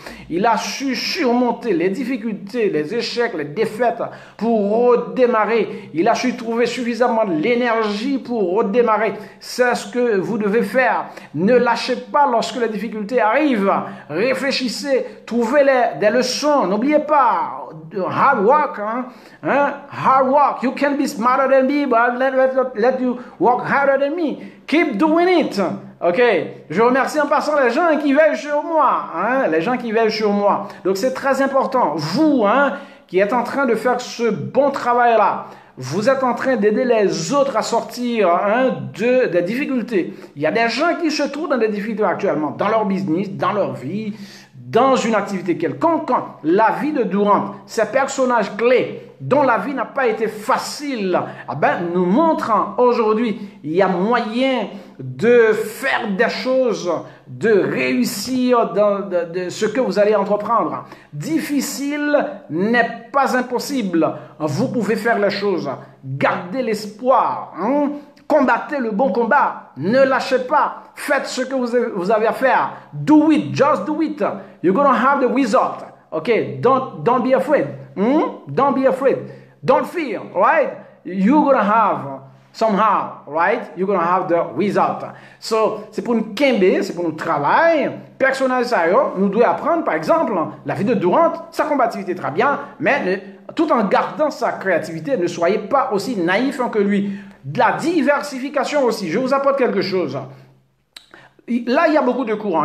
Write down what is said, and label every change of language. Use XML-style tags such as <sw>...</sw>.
<fr>Il a su surmonter les difficultés, les échecs, les défaites pour redémarrer. Il a su trouver suffisamment l'énergie pour redémarrer. C'est ce que vous devez faire. Ne lâchez pas lorsque les difficultés arrivent. Réfléchissez, trouvez des leçons. N'oubliez pas,</fr> <en>hard work, hard work. You can be smarter than me, but let you work harder than me. Keep doing it. Ok.</en> <fr>Je remercie en passant les gens qui veillent sur moi. Les gens qui veillent sur moi. Donc c'est très important. Vous, qui êtes en train de faire ce bon travail-là, vous êtes en train d'aider les autres à sortir des difficultés. Il y a des gens qui se trouvent dans des difficultés actuellement, dans leur business, dans leur vie, dans une activité quelconque. La vie de Durant, ces personnages clés dont la vie n'a pas été facile, nous montrent aujourd'hui il y a moyen de faire des choses, de réussir dans ce que vous allez entreprendre. Difficile n'est pas impossible. Vous pouvez faire les choses. Gardez l'espoir. Combattez le bon combat. Ne lâchez pas. Faites ce que vous avez à faire.</fr> <en>Do it. Just do it. You're going to have the result. Okay? Don't be afraid. Don't be afraid. Don't fear. Right? You're going to have somehow, right? You're going to have the result.</en> <fr>So, c'est pour nous quimber, c'est pour nous travailler. Personnage sérieux, nous devons apprendre, par exemple, la vie de Durant, sa combativité très bien, mais tout en gardant sa créativité, ne soyez pas aussi naïf que lui. De la diversification aussi. Je vous apporte quelque chose. Là, il y a beaucoup de courants.</fr>